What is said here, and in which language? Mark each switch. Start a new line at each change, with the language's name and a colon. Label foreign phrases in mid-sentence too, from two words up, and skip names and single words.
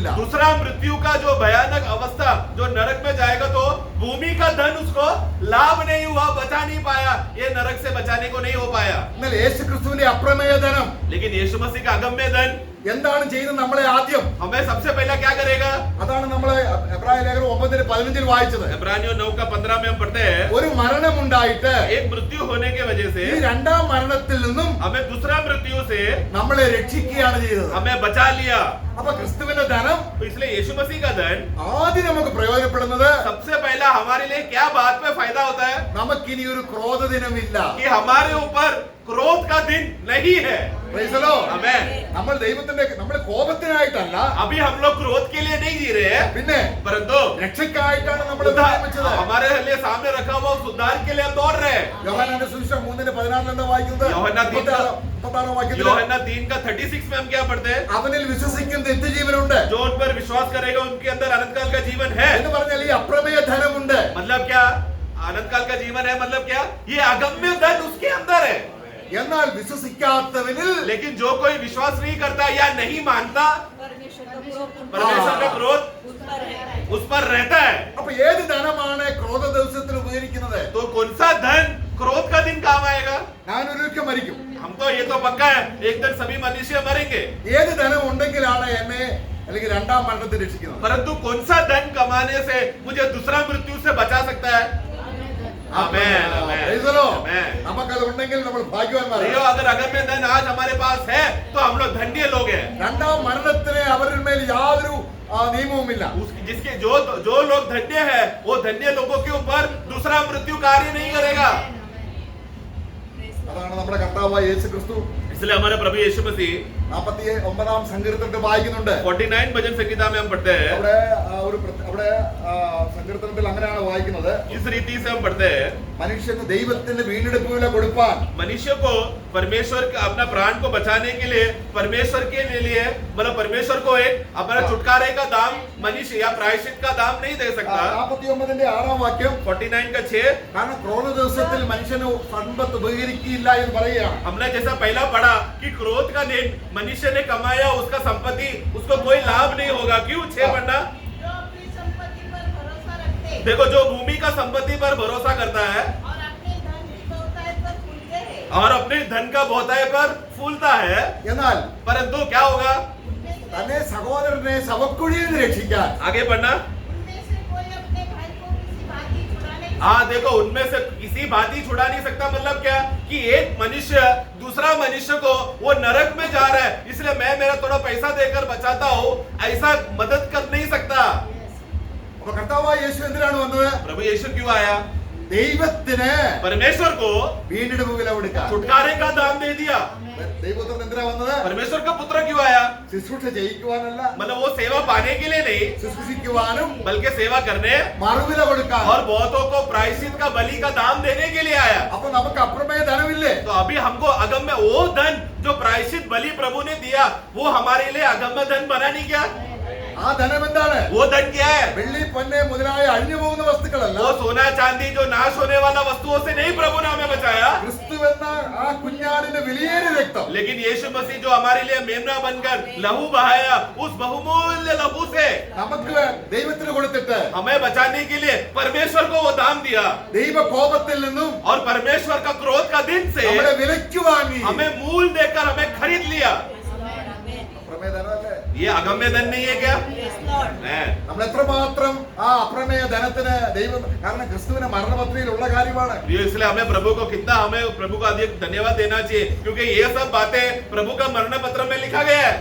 Hindi: दूसरा मृत्यु का जो भयानक अवस्था जो नरक में जाएगा तो भूमि का धन उसको लाभ नहीं हुआ, बचा नहीं पाया, ये नरक से बचाने को नहीं हो पाया.
Malayalam: എന്നാൽ യേശു ക്രിസ്തുവിന്റെ അപ്രമേയ ധനം
Hindi: लेकिन यीशु मसीह का अगम्य धन
Malayalam: എന്താണ് ചെയ്യുന്നത്? നമ്മളെ ആദ്യം
Hindi: हमें सबसे पहला क्या करेगा?
Malayalam: അതാണ് നമ്മള് എബ്രായ ലേഖനം 9:15 വായിച്ചത്.
Hindi: इब्रानियों 9:15 में हम पढ़ते हैं,
Malayalam: ഒരു മരണമുണ്ടായിട്ട്
Hindi: एक मृत्यु होने के वजह से
Malayalam: ഈ രണ്ടാം മരണത്തിൽ നിന്നും
Hindi: हमें दूसरा मृत्यु से
Malayalam: നമ്മളെ രക്ഷിക്കുകയാണ് ചെയ്തത്.
Hindi: हमें बचा लिया.
Malayalam: അപ്പൊ ക്രിസ്തുവിന്റെ ധനം
Hindi: तो इसलिए यीशु मसीह का धन
Malayalam: ആദ്യം നമുക്ക് പ്രയോജനപ്പെടുന്നത്
Hindi: सबसे पहला हमारे लिए क्या बात में फायदा होता है?
Malayalam: നമുക്കിനി ഒരു ക്രോധ ദിനമില്ല.
Hindi: कि हमारे ऊपर क्रोध का दिन नहीं है.
English: Praise the Lord. Amen.
Malayalam: നമ്മൾ നമ്മൾ കോപത്തിനായിട്ടല്ല,
Hindi: अभी हम लोग क्रोध के लिए नहीं जी रहे हैं,
Malayalam: പിന്നെ
Hindi: परंतु
Malayalam: രക്ഷയ്ക്കായിട്ടാണ് നമ്മൾ നിർമ്മിച്ചത്.
Hindi: हमारे लिए सामने रखा हुआ उस उद्धार के लिए हम दौड़ रहे हैं.
Malayalam: യോഹന്നാന്റെ സുവിശേഷം 3:16 എന്താ വായിക്കുന്നത്? യോഹന്നാൻ 36 വാക്യത്തിൽ
Hindi: यूहन्ना 3 का 36 में हम क्या पढ़ते हैं?
Malayalam: അവനിൽ വിശ്വസിക്കുന്ന നിത്യജീവനുണ്ട്
Hindi: जो उन पर विश्वास करेगा उनके अंदर अनंत काल का जीवन है.
Malayalam: എന്ന് പറഞ്ഞാൽ ഈ അപ്രമേയ ധനമുണ്ട്.
Hindi: मतलब क्या? अनंत काल का जीवन है मतलब क्या? ये अगम्य धन उसके अंदर है.
Malayalam: എന്നാൽ വിശ്വസിക്കാത്തവനിൽ
Hindi: लेकिन जो कोई विश्वास नहीं करता या नहीं मानता, परमेश्वर का क्रोध उस पर रहता है.
Malayalam: അപ്പൊ ഏത് ധനമാണ് ക്രോധ ദിവസത്തിൽ ഉപകരിക്കുന്നത്?
Hindi: तो कौन सा धन क्रोध का दिन काम आएगा?
Malayalam: ഞാൻ ഒരിക്കൽ മരിക്കും.
Hindi: हम तो ये तो पक्का है, एक दिन सभी मनुष्य मरेंगे.
Malayalam: ഏത് ധനം ഉണ്ടെങ്കിലാണ് എന്നെ അല്ലെങ്കിൽ രണ്ടാം മരണത്തിൽ രക്ഷിക്കുന്നത്?
Hindi: परंतु कौन सा धन कमाने से मुझे दूसरा मृत्यु से बचा सकता है?
English: Amen, amen. Praise the Lord. Amen.
Malayalam: നമുക്കത് ഉണ്ടെങ്കിൽ നമ്മൾ ഭാഗ്യവാന്മാരാണ്.
Hindi: प्रियो, अगर अगम्य धन आज हमारे पास है तो हम लोग धन्य लोग हैं।
Malayalam: രണ്ടാം മരണത്തിന് അവരുടെ മേൽ യാതൊരു നിയമവുമില്ല.
Hindi: जिसके जो लोग धन्य है वो धन्य लोगों के ऊपर दूसरा मृत्यु कार्य नहीं करेगा।
Malayalam: അതാണ് നമ്മുടെ കർത്താവായ യേശു ക്രിസ്തു
Hindi: इसलिए हमारे प्रभु यीशु मसीह
Malayalam: 49 സങ്കീർത്തനത്തിൽ വായിക്കുന്നുണ്ട്.
Hindi: 49 भजन संहिता में हम पढ़ते हैं,
Malayalam: അവിടെ സങ്കീർത്തനത്തിൽ അങ്ങനെയാണ് വായിക്കുന്നത്.
Hindi: इस रीति से हम पढ़ते हैं,
Malayalam: മനുഷ്യന് ദൈവത്തിന്റെ വീണ്ടെടുപ്പ് വില കൊടുപ്പാൻ
Hindi: मनुष्य को परमेश्वर का अपना प्राण को बचाने के लिए परमेश्वर के लिए मतलब परमेश्वर को एक अपना छुटकारे का दाम मनुष्य या प्रायश्चित का दाम नहीं दे सकता।
Malayalam: 49ന്റെ 6ാം വാക്യം
Hindi: 49 का 6
Malayalam: കാരണം ക്രോധ ദിവസത്തിൽ മനുഷ്യന് സമ്പത്ത് ഉപകരിക്കില്ല എന്ന് പറയുകയാണ്.
Hindi: हमने जैसा पहला पढ़ा कि क्रोध का दिन मनुष्य ने कमाया उसका संपत्ति उसको कोई लाभ नहीं होगा। क्यों? 6 पढ़ना, जो अपनी संपत्ति पर भरोसा रखते देखो जो भूमि का संपत्ति पर भरोसा करता है और अपने धन की बहुतायत पर फूलते हैं, और अपने धन का बहुताय पर फूलता है,
Malayalam: എന്നാൽ
Hindi: परंतु क्या होगा?
Malayalam: തന്നെ സഹോദരനെ ശവക്കുഴിയിൽ നിന്ന് രക്ഷിക്കാൻ
Hindi: आगे पढ़ना, उनमें से कोई अपने भाई को किसी भांति छुड़ा नहीं हाँ देखो उनमें से किसी भांति छुड़ा नहीं सकता। मतलब क्या कि एक मनुष्य दूसरा मनुष्य को वो नरक में जा रहा है इसलिए मैं मेरा थोड़ा पैसा देकर बचाता हूँ, ऐसा मदद कर नहीं सकता।
Malayalam: അപ്പൊ കർത്താവായ യേശു എന്തിനാണ് വന്നത്?
Hindi: प्रभु यीशु क्यों आया?
Malayalam: ദൈവത്തിന്
Hindi: परमेश्वर को
Malayalam: വീണ്ടെടുപ്പ് വില കൊടുക്കാൻ.
Hindi: छुटकारे का दाम दे दिया।
Malayalam: ദൈവപുത്രൻ എന്തിനാ വന്നത്?
Hindi: परमेश्वर का पुत्र क्यों आया?
Malayalam: ശുശ്രൂഷ ചെയ്യിക്കുവാനല്ല,
Hindi: मतलब वो सेवा पाने के लिए नहीं
Malayalam: ശുശ്രൂഷിക്കുവാനും
Hindi: बल्कि सेवा करने
Malayalam: മറുവില കൊടുക്കാൻ.
Hindi: और बहुतों को प्रायश्चित का बलि का दाम देने के लिए आया।
Malayalam: അപ്പൊ നമുക്ക് അപ്രമേയ ധനമില്ലേ?
Hindi: तो अभी हमको अगम्य वो धन जो प्रायश्चित बलि प्रभु ने दिया वो हमारे लिए अगम्य धन बना नहीं क्या?
Malayalam: ആ ധനം എന്താണ്?
Hindi: वो धन क्या है?
Malayalam: വെള്ളി പൊന്ന് മുതലായ അഴിഞ്ഞു പോകുന്ന വസ്തുക്കളല്ല.
Hindi: वो सोना चांदी जो नाश होने वाला वस्तुओं से नहीं प्रभु ने हमें बचाया,
Malayalam: ക്രിസ്തു എന്ന ആ കുഞ്ഞാടിന്റെ വിലയേറിയ രക്തം
Hindi: लेकिन यीशु मसीह जो हमारे लिए मेमना बनकर लहू बहाया उस बहुमूल्य लहू से
Malayalam: നമുക്ക് ദൈവത്തിന് കൊടുത്തിട്ട്
Hindi: हमें बचाने के लिए परमेश्वर को वो दाम दिया
Malayalam: ദൈവ കോപത്തിൽ നിന്നും
Hindi: और परमेश्वर का क्रोध का दिन से
Malayalam: നമ്മളെ വിലയ്ക്ക് വാങ്ങി.
Hindi: हमें मूल देकर हमें खरीद लिया।
Malayalam: അപ്രമേയ ധനമല്ലേ?
Hindi: ये अगम्य धन नहीं है क्या? है।
Malayalam: നമ്മൾ എത്രമാത്രം ആ അപ്രമേയ ധനത്തിന് ദൈവം, കാരണം ക്രിസ്തുവിന്റെ മരണപത്രികയിലുള്ള കാര്യമാണ്.
Hindi: इसलिए हमें प्रभु को कितना हमें प्रभु का अधिक धन्यवाद देना चाहिए क्योंकि ये सब बातें प्रभु का मरण पत्र में लिखा गया है।